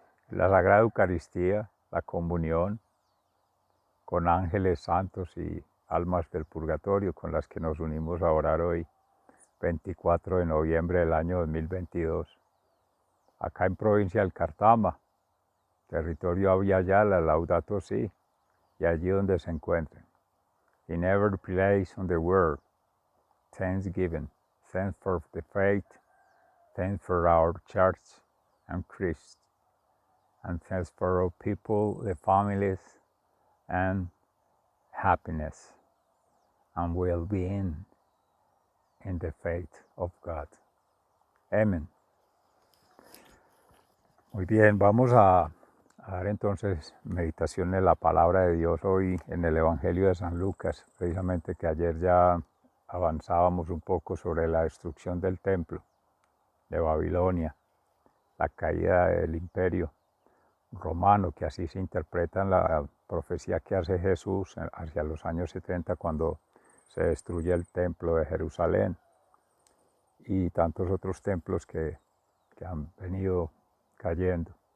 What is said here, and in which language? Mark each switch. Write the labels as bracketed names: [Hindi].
[Spanish] La Sagrada Eucaristía, la comunión con ángeles santos y almas del purgatorio con las que nos unimos a orar hoy, 24 de noviembre del año 2022. Acá en provincia del Cartama, territorio Aviala, Laudato Si, y allí donde se encuentren. [English] In every place on the world, thanksgiving, thanks for the faith, thanks for our church and Christ, and thanks for our people, the families, and happiness and well-being in the faith of God. [Spanish] Amén. Muy bien, vamos a dar entonces meditación en la palabra de Dios hoy en el Evangelio de San Lucas, precisamente que ayer ya avanzábamos un poco sobre la destrucción del templo de Babilonia, la caída del imperio romano, que así se interpreta en la profecía que hace Jesús hacia los años 70 cuando se destruye el templo de Jerusalén y tantos otros templos que han venido cayendo.